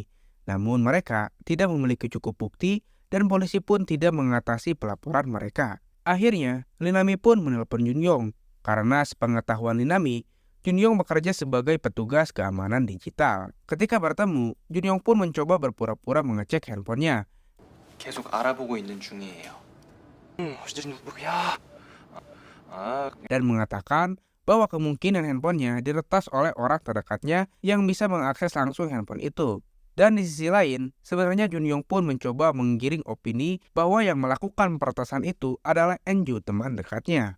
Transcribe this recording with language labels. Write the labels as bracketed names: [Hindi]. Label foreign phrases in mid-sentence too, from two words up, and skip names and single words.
[Indonesian] Namun mereka tidak memiliki cukup bukti dan polisi pun tidak mengatasi pelaporan mereka. Akhirnya, Linami pun menelpon Junyoung. Karena sepengetahuan Linami, Junyoung bekerja sebagai petugas keamanan digital. Ketika bertemu, Junyoung pun mencoba berpura-pura mengecek handphonenya. [Korean] 계속 알아보고 있는 중이에요. 뭐야? [Indonesian] Dan mengatakan bahwa kemungkinan handphonenya diretas oleh orang terdekatnya yang bisa mengakses langsung handphone itu. Dan di sisi lain, sebenarnya Junyoung pun mencoba menggiring opini bahwa yang melakukan peretasan itu adalah Enju, teman dekatnya.